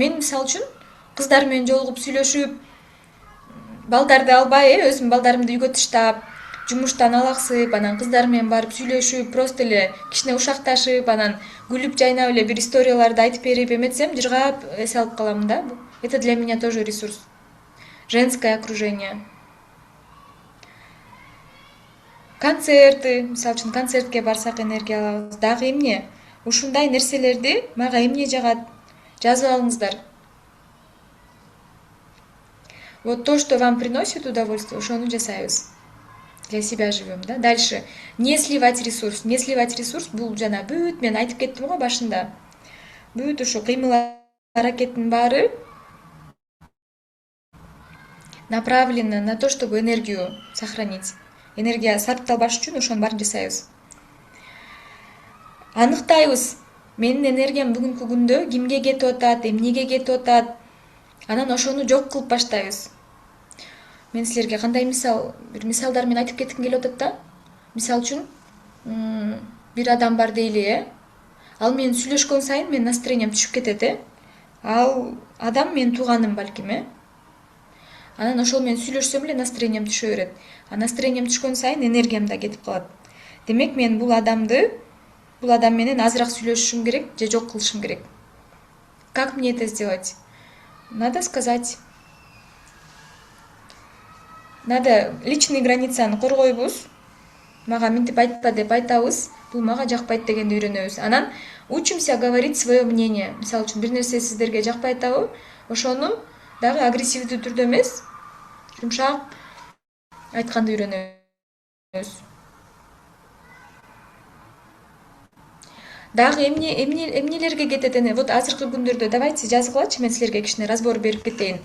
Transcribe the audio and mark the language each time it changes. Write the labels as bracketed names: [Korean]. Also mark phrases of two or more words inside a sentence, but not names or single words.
[Kyrgyz] Мен мисалы үчүн кыздар менен жолугуп сүйлөшүп, балдарды албай, өзүм балдарымды үйгө таштап, жумуштан алаксып, анан кыздар менен барып сүйлөшүп, просто эле кичине ушакташып, анан күлүп жайнап эле бир историяларды айтып берип эметсем, жыргап эс алып калам да. [Russian] Это для меня тоже ресурс. Женское окружение. Концерты, [Kyrgyz] мисалы үчүн концертке барсак энергия алабыз. Дагы эмне? Ушундай нерселерди мага эмне жагат? Жазып алыңыздар. [Russian] Вот то, что вам приносит удовольствие, [Kyrgyz] ошону жасайбыз. [Russian] Для себя живем, да? Дальше. Не сливать ресурс. Не сливать ресурс [Kyrgyz] бул жана бүт мен айтып кеттим го башында. Бүт ушу кыймыл аракеттин баары [Russian] направлено на то, чтобы энергию сохранить. [Kyrgyz] Энергия сарпталбаш үчүн ошонун баарын жасайбыз. Аныктайбыз. Менин энергиям бүгүнкү күндө кимге кетип атат, эмнеге кетип атат. Анан ошону жок кылып баштайбыз. Мен силерге кандай бир мисалдар менен айтып кетким келип атат да. Мисалы үчүн, бир адам бар дейли, ал менен сүйлөшкөн сайын менин настроениям түшүп кетет, Ал адам менин тууганым балким, Анан ошол менен сүйлөшсөм эле настроениям түшө берет. А настроениям түшкөн сайын энергиям да кетип калат. Демек мен бул адам менен азыраак сүйлөшүшүм керек же жок кылышым керек. [Russian] Как мне это сделать? Надо сказать. Надо личный границаны коргойбуз. [Kyrgyz] Мага мынтип айтпа деп айтабыз. Бул мага жакпайт дегенди үйрөнөбүз. [Russian] Анан учимся говорить свое мнение. [Kyrgyz] Мисалы үчүн бир нерсе сиздерге жакпай атабы, ошону дагы агрессивдүү түрдө эмес, жумшак айтканды үйрөнөбүз. Дагы эмнелерге кетет эне? Вот азыркы күндөрдө давайте жазгылачы, мен силерге кичине разбор берип кетейин.